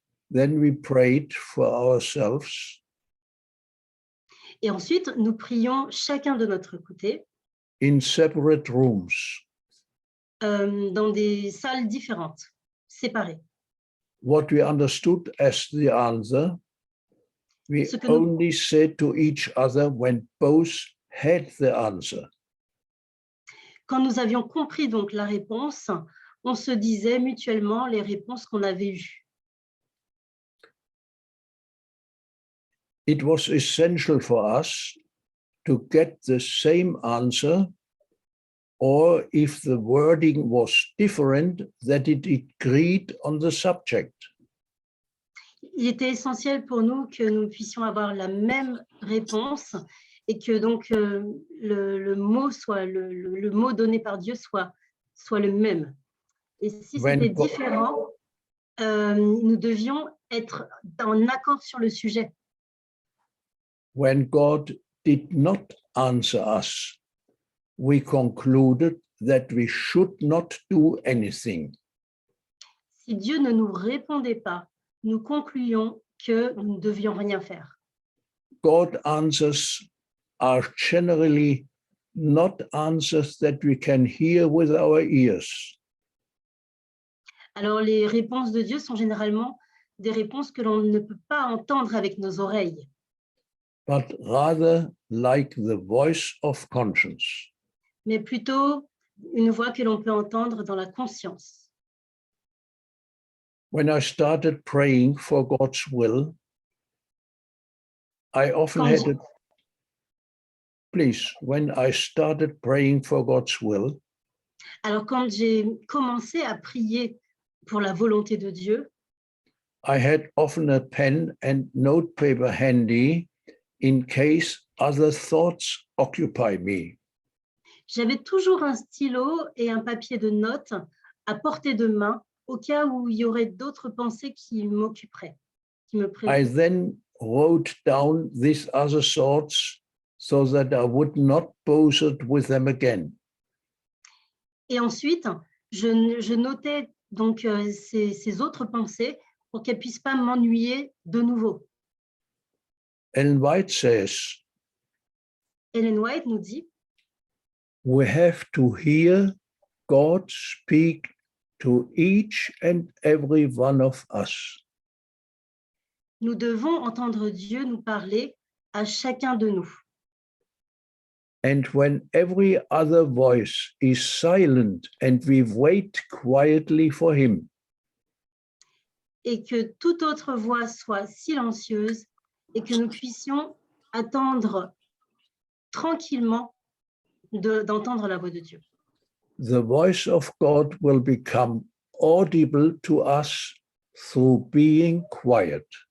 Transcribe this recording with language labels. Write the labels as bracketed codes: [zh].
[en] Then we prayed for ourselves. [fr] Et ensuite, nous prions chacun de notre côté [en] In separate rooms. [fr] Dans des salles différentes, séparées. [en] What we understood as the answer, we only said to each other when both had the answer. [fr] Quand nous avions compris donc la réponse, on se disait mutuellement les réponses qu'on avait eues. [en] It was essential for us to get the same answer, or if the wording was different, that it agreed on the subject. [fr] Il était essentiel pour nous que nous puissions avoir la même réponse et que donc le mot soit le mot donné par Dieu soit le même. Et si c'était différent, nous devions être en accord sur le sujet. [en] When God did not answer us, we concluded that we should not do anything. [fr] Si Dieu ne nous répondait pas, nous concluions que nous ne devions rien faire. [en] God answers are generally not answers that we can hear with our ears. [fr] Alors les réponses de Dieu sont généralement des réponses que l'on ne peut pas entendre avec nos oreilles. [en] But rather like the voice of conscience. [fr] Mais plutôt une voix que l'on peut entendre dans la conscience. [en] When I started praying for God's will, I often had a, please, when I started praying for God's will, [fr] alors quand j'ai commencé à prier pour la volonté de Dieu, [en] I had often a pen and notepaper handy in case other thoughts occupy me. [fr] J'avais toujours un stylo et un papier de notes à portée de main au cas où il y aurait d'autres pensées qui m'occuperaient, qui me [en] I [fr] préoccupaient. [en] then wrote down these other thoughts so that I would not bother with them again. [fr] Et ensuite, je notais donc ces autres pensées pour qu'elles ne puissent pas m'ennuyer de nouveau. [en] Ellen White says, [fr] Ellen White nous dit, [en] we have to hear God speak to each and every one of us. [fr] nous devons entendre Dieu nous parler à chacun de nous. [en] And when every other voice is silent and we wait quietly for him, [fr] Et que toute autre voix soit silencieuse et que nous puissions attendre tranquillement d'entendre la voix de Dieu. [en] the voice of God will become audible to us through being quiet.